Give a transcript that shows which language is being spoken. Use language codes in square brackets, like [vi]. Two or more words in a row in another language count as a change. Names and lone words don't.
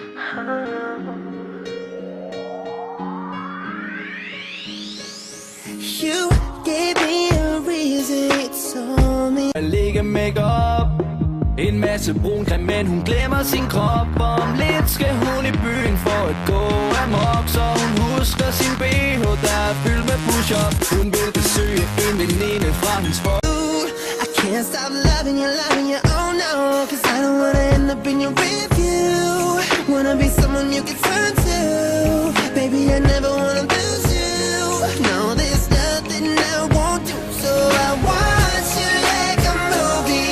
[en] You gave me a reason, you told me. [da] Jeg ligger make-up, en masse brun creme, men hun glemmer sin krop. Om lidt skal hun i byen for at gå amok, så hun husker sin BH, der er fyldt med push-up. Hun vil besøge en veninde fra hendes for. [en] I can't stop loving you, oh no. Cause I don't wanna end up in your review. Wanna be someone you can turn to. Baby, I never wanna lose you. No, there's nothing I won't do. So I watch you like a movie.